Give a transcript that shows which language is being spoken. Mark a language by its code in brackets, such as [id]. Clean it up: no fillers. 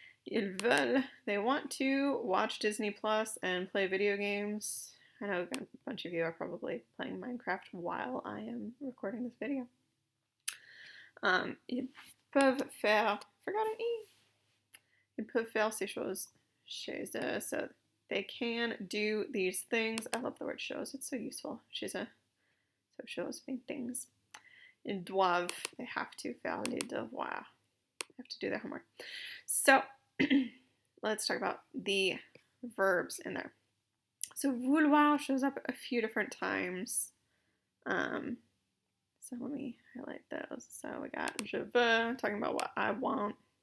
[fr] Ils veulent, [en] they want to watch Disney Plus and play video games. I know a bunch of you are probably playing Minecraft while I am recording this video. [fr] Ils peuvent faire, [en] forgot an E. [fr] Ils peuvent faire ces choses chez eux. [en] So they can do these things. I love the word choses. It's so useful. [fr] Chez eux. [en] So choses mean things. [fr] Ils doivent, [en] they have to [fr] faire les devoirs. [en] They have to do their homework. So, let's talk about the verbs in there. So vouloir shows up a few different times So let me highlight those. So we got [fr] je veux, [en] talking about what I want.